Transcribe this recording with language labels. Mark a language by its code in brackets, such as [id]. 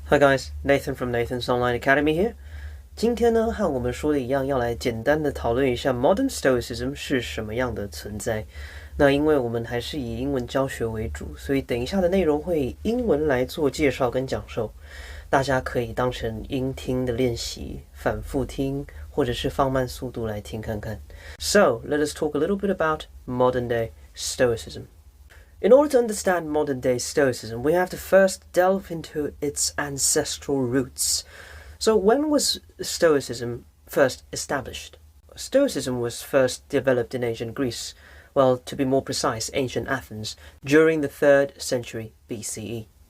[en] Hi guys, Nathan from Nathan's Online Academy here. [zh] 今天呢，和我们说的一样，要来简单的讨论一下 Modern Stoicism 是什么样的存在。那因为我们还是以英文教学为主，所以等一下的内容会以英文来做介绍跟讲授，大家可以当成音听的练习，反复听，或者是放慢速度来听看看。 [en] So, let us talk a little bit about modern day Stoicism. In order to understand modern-day Stoicism, we have to first delve into its ancestral roots. So when was Stoicism first established? Stoicism was first developed in ancient Greece, well, to be more precise, ancient Athens, during the 3rd century BCE.